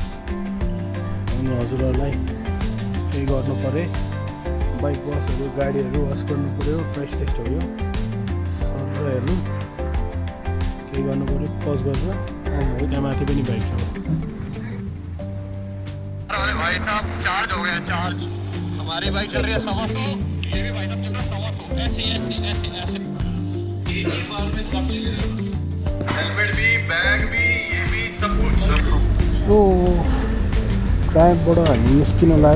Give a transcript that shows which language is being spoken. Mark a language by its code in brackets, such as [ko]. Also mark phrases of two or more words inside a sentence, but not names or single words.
[ne] अनि हजुरहरूलाई केही गर्नु पऱ्यो, बाइक वासहरू गाडीहरू वास गर्नु पऱ्यो, [en] price test [ne] हो यो सर हेर्नु, केही गर्नु पऱ्यो पज गरेर आउनु। त्यहाँ माथि पनि बाइक छ। [hi] अरे भाई साहब चार्ज हो गया चार्ज। हमारी बाइक चल रही है 100, ये भी भाई साहब चल रहा है 100। ऐसे एक ही बार में सब ले रहे हो, हेलमेट भी, बैग भी, ये भी सब कुछ। [ne] सो ट्रायम्फबाट हामी निस्किन लाग्यो।